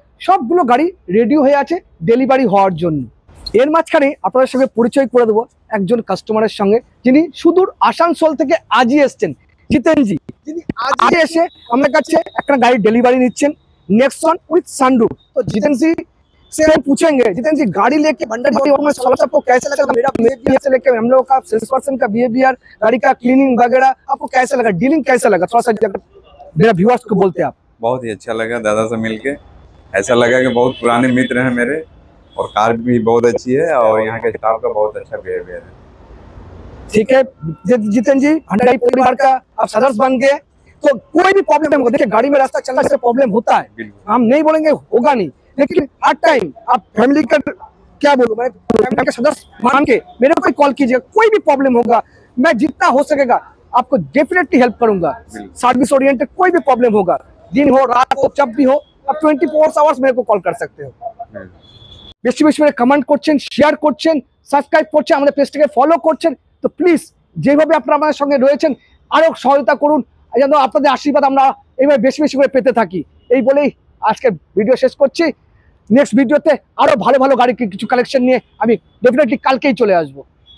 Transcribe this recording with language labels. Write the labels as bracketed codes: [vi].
[bn] সবগুলো গাড়ি রেডি হয়ে আছে ডেলিভারি হওয়ার জন্য। এর মাঝখানে আপনাদের সঙ্গে পরিচয় করে দেবো একজন কাস্টমারের সঙ্গে, যিনি সুদূর আসানসোল থেকে আজই এসছেন, জিতেনজি। যিনি আজই এসে আমার কাছে একটা গাড়ি ডেলিভারি निচ্ছেন, नेक्सॉन विथ सनरूफ। [hi] तो जितेन जी से हम पूछेंगे, जितेन जी गाड़ी लेके भंडारी ऑटोमोबाइल्स आपको कैसे लगा? मेरा बिहेवियर से लेके हम लोग का सेल्स पर्सन का बिहेवियर, गाड़ी का क्लीनिंग वगैरह आपको कैसा लगा? डीलिंग कैसा लगा? थोड़ा सा मेरा व्यूअर्स को बोलते आप। बहुत ही अच्छा लगा दादा से मिलके, ऐसा लगा कि बहुत पुराने मित्र हैं मेरे, और कार भी बहुत अच्छी है, और यहाँ के स्टाफ का बहुत अच्छा बिहेवियर है। ठीक है जितेन जी, भंडारी परिवार का आप सदस्य बन गए, तो कोई भी प्रॉब्लम होगा, देखिए गाड़ी में रास्ता चलने से प्रॉब्लम होता है, हम नहीं बोलेंगे होगा नहीं, लेकिन हर टाइम आप फैमिली का, क्या बोलूं मैं, फैमिली के सदस्य मान के मेरे को कॉल कीजिएगा। कोई भी प्रॉब्लम होगा मैं जितना हो सकेगा आपको डेफिनेटली हेल्प करूंगा। सर्विस ओरिएंटेड कोई भी प्रॉब्लम होगा, दिन हो रात हो जब भी हो, आप 24 आवर्स मेरे को कॉल कर सकते हो। [bn] বেশি বেশি করে কমেন্ট করছেন, শেয়ার করছেন, সাবস্ক্রাইব করছেন, আমাদের পেজটাকে ফলো করছেন। তো প্লিজ যেভাবে আপনারা আমাদের সঙ্গে রয়েছেন আরো সহায়তা করুন, যেন আপনাদের আশীর্বাদ আমরা এইভাবে বেশি বেশি করে পেতে থাকি। এই বলেই আজকে ভিডিও শেষ করছি। নেক্সট ভিডিওতে আরো ভালো ভালো গাড়ি কিছু কালেকশন নিয়ে আমি ডেফিনেটলি কালকেই চলে আসবো।